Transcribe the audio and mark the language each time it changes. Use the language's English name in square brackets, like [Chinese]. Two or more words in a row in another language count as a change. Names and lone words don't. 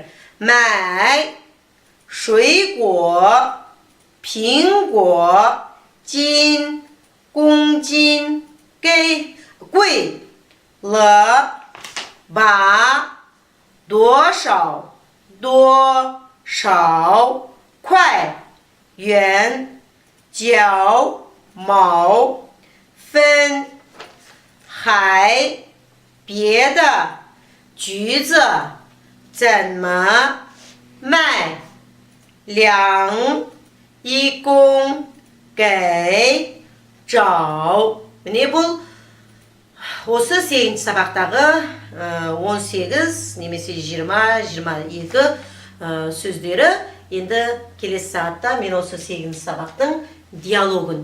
[Chinese] 卖, 水果, 苹果, 斤, 公斤, 贵, 了, 吧, 多少, 快, 元, 角, 毛, 分, 还, 别的, 橘子, 怎么, 卖, 2, 1公, 给, 找. [Kazakh] Міне бұл осы 8-ші сабақтағы 18 немесе 20-22 сөздері. Енді келесі сағатта мен осы 8-ші сабақтың диалогын.